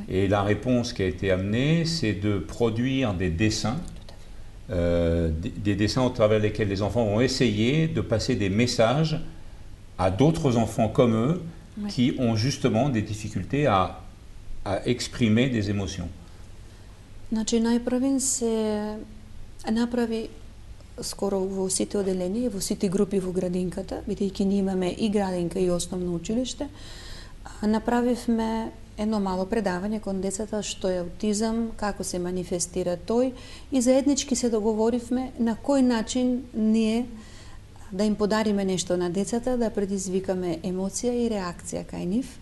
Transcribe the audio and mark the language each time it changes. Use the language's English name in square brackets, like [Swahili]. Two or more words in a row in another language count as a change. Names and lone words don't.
[French] Et la réponse qui a été amenée, c'est de produire des dessins, des dessins au travers desquels les enfants vont essayer de passer des messages à d'autres enfants comme eux, oui, qui ont justement des difficultés à exprimer des émotions. [Macedonian] Значи најпрвен се направи скоро во сите оделенија, во сите групи во градинката, бидејќи ние имаме и градинка и основно училиште, направивме едно мало предавање кон децата што е аутизам, како се манифестира тој и заеднички се договоривме на кој начин ние да им подариме нешто на децата, да предизвикаме емоција и реакција кај нив.